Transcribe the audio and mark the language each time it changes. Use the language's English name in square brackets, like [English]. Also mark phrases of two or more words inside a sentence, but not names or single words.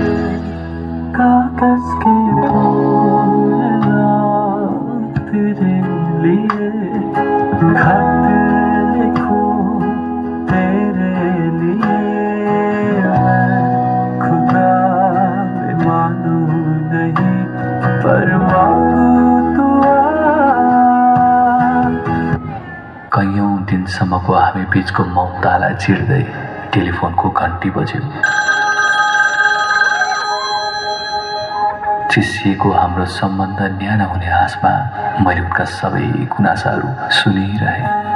[Hindi] कागज के फूल लाऊं तेरे लिए, खत लिखूं तेरे लिए, मैं खुदा भी मानूं नहीं, पर मांगू दुआ। [Nepali] कैयौं दिनसम्मको हामी बीचको मौनतालाई चिर्दै टेलिफोनको घन्टी बज्यो। चिसिएको हाम्रो सम्बन्ध न्यानो हुने आशमा मैले उनका सबै गुनासाहरू सुनिरहेँ।